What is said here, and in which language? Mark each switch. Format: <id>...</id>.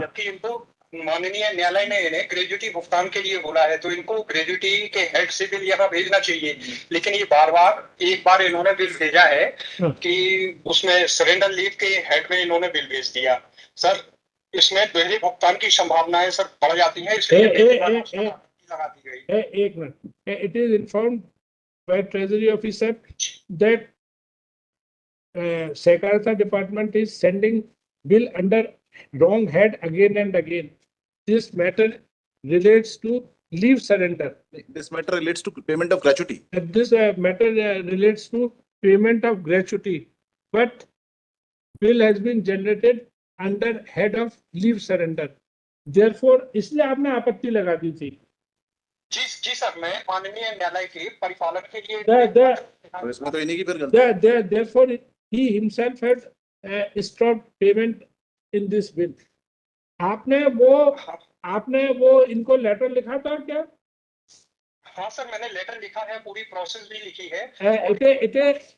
<hi>जबकि इनको माननीय न्यायालय ने इन्हें ग्रेजुटी भुगतान के लिए बोला है, तो इनको ग्रेजुटी के हेड से बिल यहाँ भेजना चाहिए, लेकिन ये एक बार इन्होंने बिल भेजा है कि उसमें सरेंडर लीव के हेड में इन्होंने बिल भेज दिया। सर इसमें दोहरे भुगतान की संभावनाएं सर बढ़ जाती है, इसलिए लगा दी गई। एक minute,</hi> <en>It is informed by treasury officer that Sakarata department is sending bill under wrong head again and again. This matter relates to leave surrender. This matter relates to payment of gratuity. This matter relates to payment of gratuity, but bill has been generated under head of leave surrender.</en> <hi>Therefore, इसलिए आपने आपत्ति लगा दी थी। जी sir, मैं माननीय न्यायालय के परिपालन के लिए तो इसमें तो इन्हीं की फिर गलती।</hi> <en>Therefore, he himself had stopped payment in this bill.</en> <hi>आपने वो इनको लेटर लिखा था क्या? हाँ सर, मैंने लेटर लिखा है, पूरी प्रोसेस भी लिखी है।</hi>